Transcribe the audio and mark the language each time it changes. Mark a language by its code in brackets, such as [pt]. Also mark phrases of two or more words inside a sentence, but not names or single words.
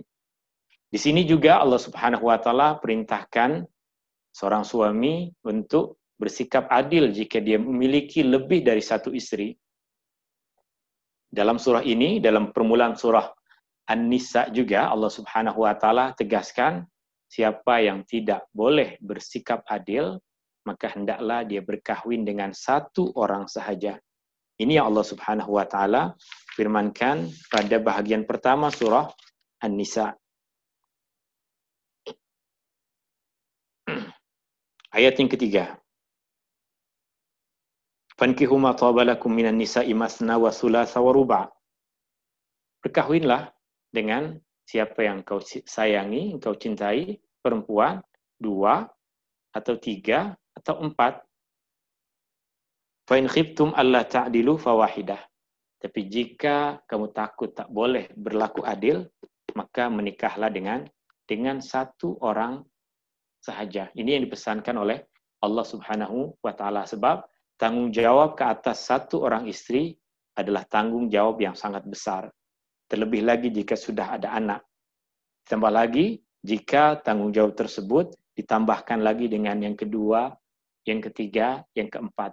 [ms] Di sini juga [ar] الله سبحانه وتعالى [ms] perintahkan seorang suami untuk bersikap adil jika dia memiliki lebih dari satu istri. Dalam surah ini, dalam permulaan surah An-Nisa juga [ar] الله سبحانه وتعالى [ms] tegaskan, siapa yang tidak boleh bersikap adil, maka hendaklah dia berkahwin dengan satu orang sahaja. Ini yang [ar] الله سبحانه وتعالى [ms] firmankan pada bahagian pertama surah An-Nisa. Ayat yang ketiga. [ar] فانكحوا ما طاب لكم من النساء مثنى وثلاث ورباع'. [ms] Berkahwinlah dengan siapa yang kau sayangi, kau cintai, perempuan, 2 atau 3 atau 4. [ar] فإن خفتم ألا تعدلوا فواحدة. [ms] Tapi jika kamu takut tak boleh berlaku adil, maka menikahlah dengan satu orang sahaja. Ini yang dipesankan oleh [ar] الله سبحانه وتعالى, [ms] sebab tanggung jawab ke atas satu orang istri adalah tanggung jawab yang sangat besar. Terlebih lagi jika sudah ada anak. Tambah lagi jika tanggung jawab tersebut ditambahkan lagi dengan yang kedua, yang ketiga, yang keempat.